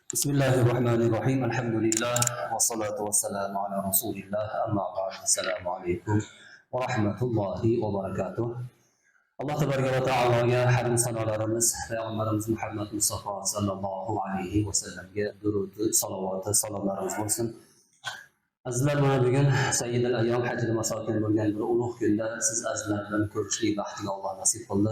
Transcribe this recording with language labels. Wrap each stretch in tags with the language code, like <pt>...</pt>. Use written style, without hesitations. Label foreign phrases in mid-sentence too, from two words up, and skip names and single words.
<ar>بسم الله الرحمن الرحيم الحمد لله والصلاة والسلام على رسول الله أما بعد السلام عليكم ورحمة الله وبركاته</ar> <uz>alloh tabaraka va taologa hamd sanolarimiz payg'ambarimiz Muhammad Mustafa sallallohu alayhi vasallamga durud salovati salomlarimiz bo'lsin. Azizlar, mana bugun</uz> <ar>سيد الأيام حج المساكين</ar> <uz>bo'lgan bir ulug' kunda siz azizlar bilan ko'rishlik baxtiga Alloh nasib qildi.</uz>